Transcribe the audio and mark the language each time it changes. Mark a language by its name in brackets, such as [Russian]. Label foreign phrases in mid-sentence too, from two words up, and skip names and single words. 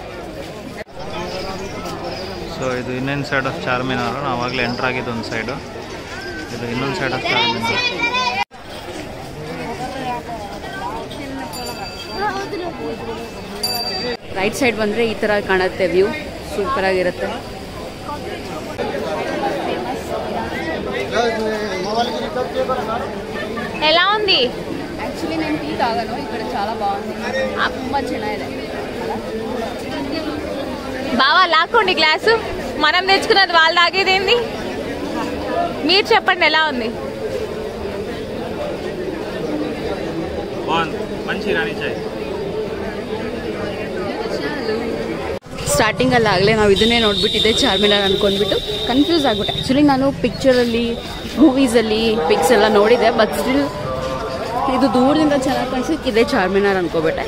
[Kannada] ಸೊ ಇದು ಇನ್ನೊಂದು [English] side of [Kannada] ಚಾರ್ಮಿನಾರ್. ನಾವು ಆವಾಗಲೇ ಎಂಟ್ರ್ ಆಗಿದ್ದು ಒಂದು ಸೈಡು, ಇದು ಇನ್ನೊಂದು [English] side of [Kannada] ಚಾರ್ಮಿನಾರ್. [English] right side [Kannada] ಬಂದರೆ ಈ ಥರ ಕಾಣುತ್ತೆ ವ್ಯೂ, ಸೂಪರ್ ಆಗಿರುತ್ತೆ. [Telugu] ఎలా ఉంది? యాక్చువల్లీ నేను టీ తాగాను, ఇక్కడ చాలా బాగుంది, [Kannada] ತುಂಬ ಚೆನ್ನಾಗಿದೆ. [Telugu] బావా లాక్కోండి గ్లాసు, మనం తెచ్చుకున్నది వాళ్ళు తాగేదేంది? మీరు చెప్పండి ఎలా ఉంది? మంచి రాణి చాయ్. [Kannada] ಸ್ಟಾರ್ಟಿಂಗಲ್ಲಿ ಆಗಲೇ ನಾವು ಇದನ್ನೇ ನೋಡ್ಬಿಟ್ಟಿದ್ದೆ, ಚಾರ್ಮಿನಾರ್ ಅಂದ್ಕೊಂಡ್ಬಿಟ್ಟು ಕನ್ಫ್ಯೂಸ್ ಆಗ್ಬಿಟ್ಟೆ. ಆ್ಯಕ್ಚುಲಿ ನಾನು ಪಿಕ್ಚರಲ್ಲಿ, ಮೂವೀಸಲ್ಲಿ ಪಿಕ್ಸ್ ಎಲ್ಲ ನೋಡಿದೆ, [English] but still [Kannada] ಇದು ದೂರದಿಂದ ಚೆನ್ನಾಗಿ ಕಾಣಿಸೋಕೆ ಇದೇ ಚಾರ್ಮಿನಾರ್ ಅಂದ್ಕೊಬಿಟ್ಟೆ.